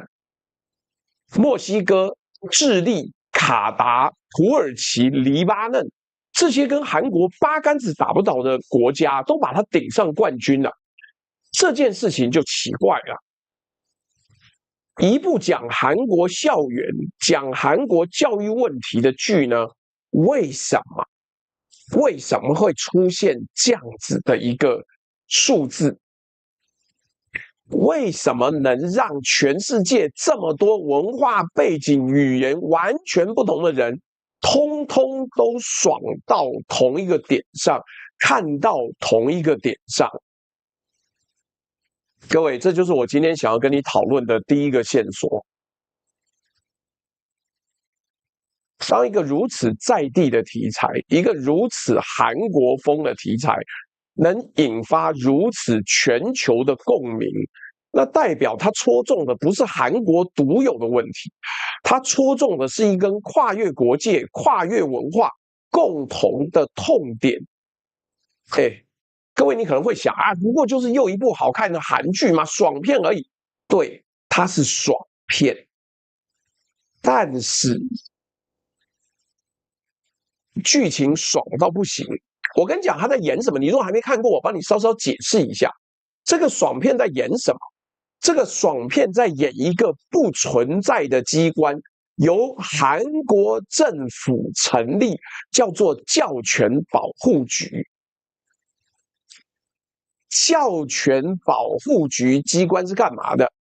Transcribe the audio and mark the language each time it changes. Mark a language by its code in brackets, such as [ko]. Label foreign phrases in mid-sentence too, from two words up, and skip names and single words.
[zh] 墨西哥、智利、卡達、土耳其、黎巴嫩這些跟韓國八竿子打不着的國家，都把它頂上冠軍了。這件事情就奇怪了。一部講韓國校園、講韓國教育問題的劇呢， 為什麼會出現這樣子的一個數字？為什麼能讓全世界這麼多文化背景、語言完全不同的人，通通都爽到同一個點上，看到同一個點上？各位，這就是我今天想要跟你討論的第一個線索。當一個如此在地的題材，一個如此韓國風的題材，能引發如此全球的共鳴，那代表它戳中的不是韓國獨有的問題，它戳中的是一根跨越國界、跨越文化共同的痛點。各位，你可能會想啊，不過就是又一部好看的韓劇嘛，爽片而已。對，它是爽片，但是劇情爽到不行。我跟你講，他在演什麼？你如果還沒看過，我幫你稍稍解釋一下。這個爽片在演什麼？這個爽片在演一個不存在的機關，由韓國政府成立，叫做教權保護局。教權保護局機關是幹嘛的？